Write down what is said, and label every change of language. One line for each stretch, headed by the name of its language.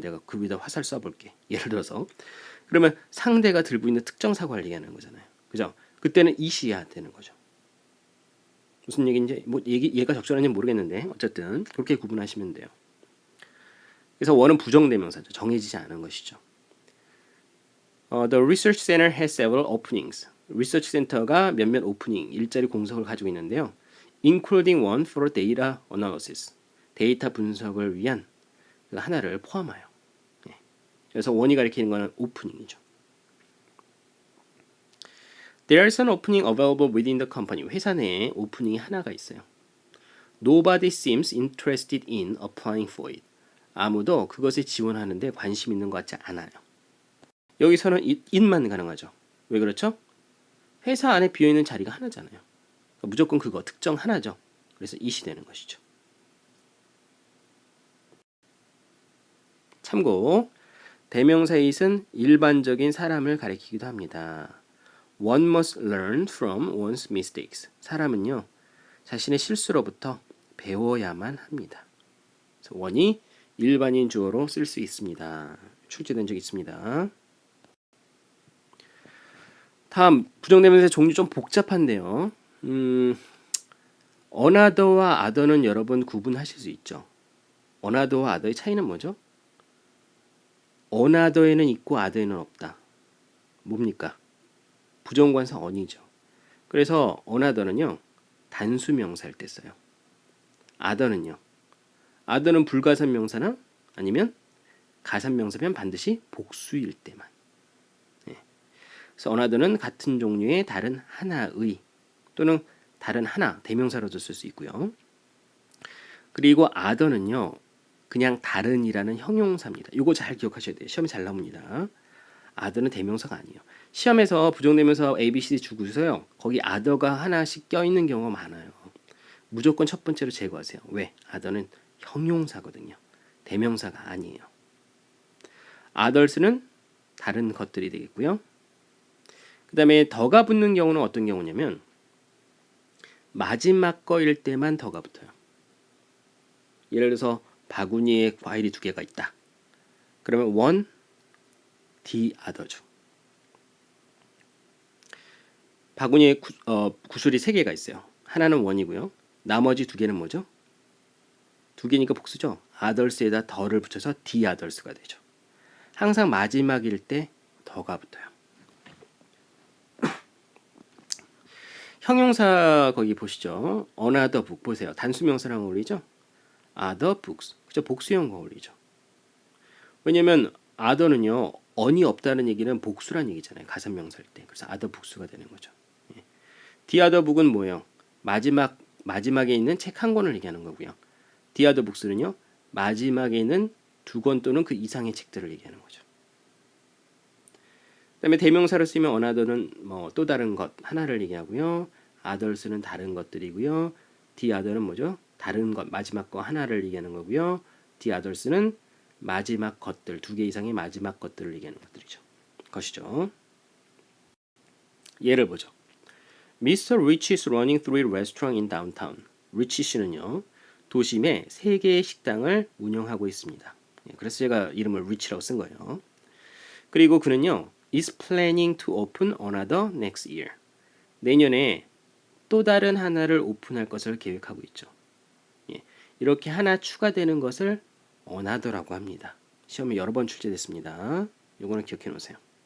Korean: 내가 그 위에다 화살 쏴볼게. 예를 들어서 그러면 상대가 들고 있는 특정 사과를 얘기하는 거잖아요. 그죠? 그때는 it이야 되는 거죠. 무슨 얘기인지 뭐 얘가 적절한지 모르겠는데 어쨌든 그렇게 구분하시면 돼요. 그래서 원은 부정대명사죠. 정해지지 않은 것이죠.
English: The research center has several openings.
Korean: 리서치 센터가 몇몇 오프닝, 일자리 공석을 가지고 있는데요.
English: including one for data analysis.
Korean: 데이터 분석을 위한 하나를 포함하여. 그래서 원이 가리키는 것은 오프닝이죠.
English: There's an opening available within the company.
Korean: 회사 내에 오프닝이 하나가 있어요.
English: Nobody seems interested in applying for it.
Korean: 아무도 그것에 지원하는데 관심 있는 것 같지 않아요. 여기서는 it만 가능하죠. 왜 그렇죠? 회사 안에 비어있는 자리가 하나잖아요. 무조건 그거 특정 하나죠. 그래서 it이 되는 것이죠. 참고 대명사 it은 일반적인 사람을 가리키기도 합니다.
English: One must learn from one's mistakes.
Korean: 사람은요 자신의 실수로부터 배워야만 합니다. 그래서 원이 일반인 주어로 쓸 수 있습니다. 출제된 적 있습니다. 다음 부정대명사의 종류 좀 복잡한데요. another와 other는 여러분 구분하실 수 있죠. another와 other의 차이는 뭐죠? another에는 있고 other에는 없다. 뭡니까? 부정관사 on이죠. 그래서 another는요 단수 명사일 때 써요. other는요. other는 불가산 명사나 아니면 가산 명사면 반드시 복수일 때만. 그래서 another는 같은 종류의 다른 하나의 또는 다른 하나 대명사로도 쓸 수 있고요. 그리고 other는요 그냥 다른이라는 형용사입니다. 이거 잘 기억하셔야 돼요. 시험에 잘 나옵니다. other는 대명사가 아니에요. 시험에서 부정대명사 A, B, C, D 주고서요. 거기 other가 하나씩 껴있는 경우가 많아요. 무조건 첫 번째로 제거하세요. 왜? other는 형용사거든요. 대명사가 아니에요. others는 다른 것들이 되겠고요. 그 다음에 더가 붙는 경우는 어떤 경우냐면 마지막 거일 때만 더가 붙어요. 예를 들어서 바구니에 과일이 2개가 있다. 그러면 one, the other죠. 바구니에 구슬이 3개가 있어요. 하나는 one이고요. 나머지 2개는 뭐죠? 2개니까 복수죠. others에다 더를 붙여서 the others가 되죠. 항상 마지막일 때 더가 붙어요. 형용사 거기 보시죠. another book 보세요. 단수명사랑 어울리죠? other books. 그죠? 복수형과 어울리죠. 왜냐면 other는요. on이 없다는 얘기는 복수란 얘기잖아요. 가산명사일 때. 그래서 other books가 되는 거죠. the other book은 뭐예요? 마지막에 있는 책 한 권을 얘기하는 거고요. the other books는요. 마지막에 있는 2권 또는 그 이상의 책들을 얘기하는 거죠. 그다음에 대명사를 쓰면 another는 뭐 또 다른 것 하나를 얘기하고요. others는 다른 것들이고요. the other는 뭐죠? 다른 것 마지막 거 하나를 얘기하는 거고요. the others는 마지막 것들 2개 이상의 마지막 것들을 얘기하는 것이죠. 예를 보죠.
English: Mr. Rich is running 3 restaurants in downtown.
Korean: Rich 씨는요. 도심에 3개의 식당을 운영하고 있습니다. 그래서 제가 이름을 rich라고 쓴 거예요. 그리고 그는요,
English: is planning to open another next year.
Korean: 내년에 또 다른 하나를 오픈할 것을 계획하고 있죠. 예, 이렇게 하나 추가되는 것을 another라고 합니다. 시험에 여러 번 출제됐습니다. 요거는 기억해 놓으세요.